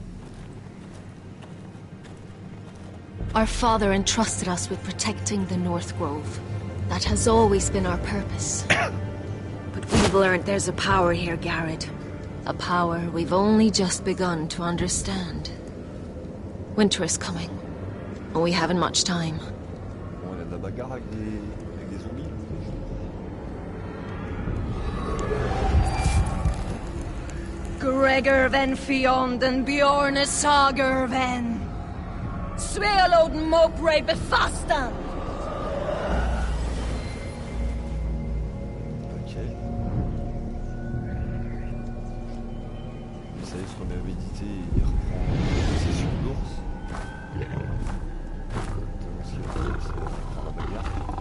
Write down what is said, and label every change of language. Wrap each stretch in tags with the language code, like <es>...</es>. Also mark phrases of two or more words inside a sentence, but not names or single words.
<en>Our father entrusted us with protecting the North Grove. That has always been our purpose. But we've learned there's a power here, Garrett. A power we've only just begun to understand. Winter is coming, and we haven't much time.</en> <fr>Bon, il y a de la bagarre avec des zombies. Gregor ven Fionden Bjorne Sager ven Svealoden Mopre befastan. Il se remet à méditer et il reprend la session de l'ours. La bagarre.</fr>